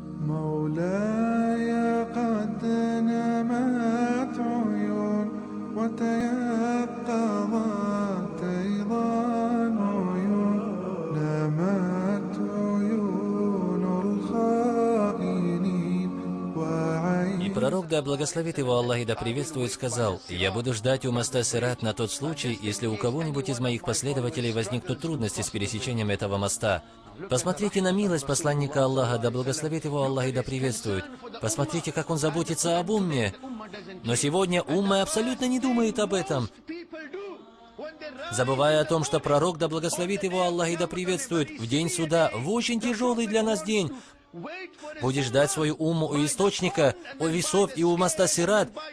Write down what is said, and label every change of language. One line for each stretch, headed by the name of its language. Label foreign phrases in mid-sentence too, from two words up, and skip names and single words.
Arabic: مولاي قد نمت عيون وتيقظت أيضا عيون نمت عيون الخائنين
Russian: И пророк, да благословит его Аллах и да приветствует, сказал: «Я буду ждать у моста Сират на тот случай, если у кого-нибудь из моих последователей возникнут трудности с пересечением этого моста. Посмотрите на милость посланника Аллаха, да благословит его Аллах и да приветствует. Посмотрите, как он заботится об умме. Но сегодня умма абсолютно не думает об этом, забывая о том, что пророк, да благословит его Аллах и да приветствует, в день суда, в очень тяжелый для нас день, будет ждать свою умму у источника, у весов и у моста Сират.